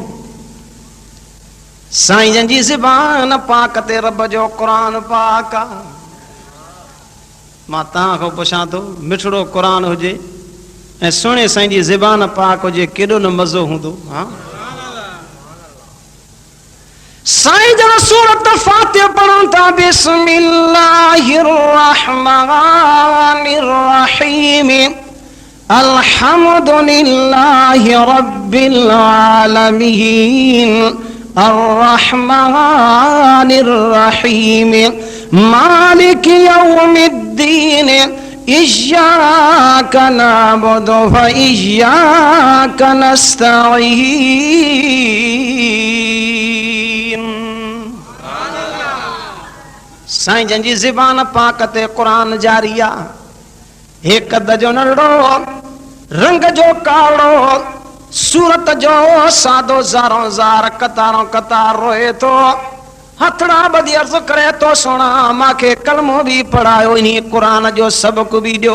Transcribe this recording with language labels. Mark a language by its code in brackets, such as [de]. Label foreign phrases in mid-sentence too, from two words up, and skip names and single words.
[sd] साईं जन जी ज़बान पाक ते रब जो क़ुरान पाक आहे। मां तव्हां खां पुछां थो, मिठड़ो क़ुरान हुजे ऐं सुहिणे साईं जी ज़बान पाक हुजे, केॾो न मज़ो हूंदो। हा, साईं जन सूरत फातिहा पढ़नि था, [ar] بسم الله الرحمن الرحيم, الحمد لله رب العالمين، الرحمن الرحيم، مالك يوم الدين، إياك نعبد وإياك نستعين. [sd] साईं जन जी ज़बान पाक ते क़ुरान जारी आहे। हे कद जो नंढड़ो, रंग जो काड़ो, सूरत जो सादो, ज़ारो ज़ार, कतारों कतार रोए थो। हथड़ा ॿधी अर्ज़ करे तो, सोना मांखे कलमो बि पढ़ायो, इन्ही क़ुरान जो सबक बि ॾियो।